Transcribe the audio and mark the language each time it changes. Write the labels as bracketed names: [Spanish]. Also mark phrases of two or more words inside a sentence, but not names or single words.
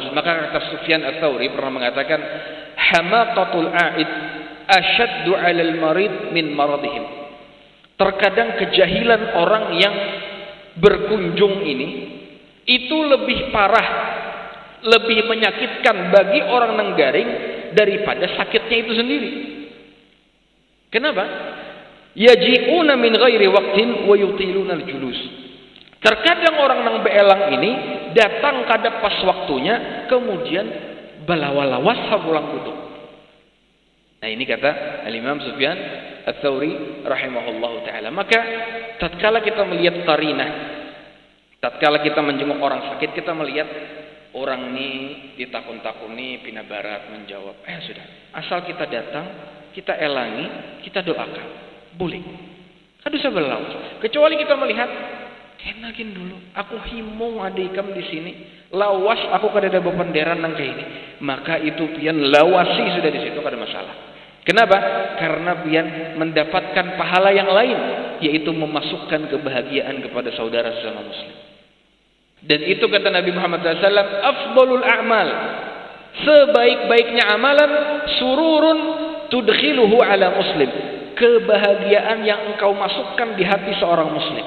[Indonesian] Maka kata Sufyan Ats-Tsauri pernah mengatakan, [Arabic] حماقة العائد أشد على المريض من مرضهم. [Indonesian] Terkadang kejahilan orang yang berkunjung ini itu lebih parah, lebih menyakitkan bagi orang Nenggaring daripada sakitnya itu sendiri. Kenapa? [Arabic] يجيئون من غير وقت ويطيلون الجلوس. [Banjar] Terkadang orang nang beelang ini datang kada pas waktunya, kemudian balawalawas pulang duduk. [Indonesian] Nah, ini kata Al-Imam Sufyan Ats-Tsauri [Arabic] رحمه الله تعالى. [Indonesian] Maka tatkala kita melihat qarinah, tatkala kita menjenguk orang sakit, kita melihat orang ini ditakun-takuni pindah barat menjawab, sudah, asal kita datang, kita elangi, kita doakan, boleh. [Banjar] Kan bisa berlawas. Kecuali kita melihat, kenakin dulu, aku himung adikam di sini, lawas aku kada ada bependeran nang kayak ini, maka itu pian lawasi sudah di situ, kada masalah. [Indonesian] Kenapa? Karena pian mendapatkan pahala yang lain, yaitu memasukkan kebahagiaan kepada saudara sesama muslim. Dan itu kata Nabi Muhammad SAW, [Arabic] أفضل الأعمال, [Indonesian] sebaik-baiknya amalan, [Arabic] سرور تدخله على مسلم, [Indonesian] kebahagiaan yang engkau masukkan di hati seorang muslim.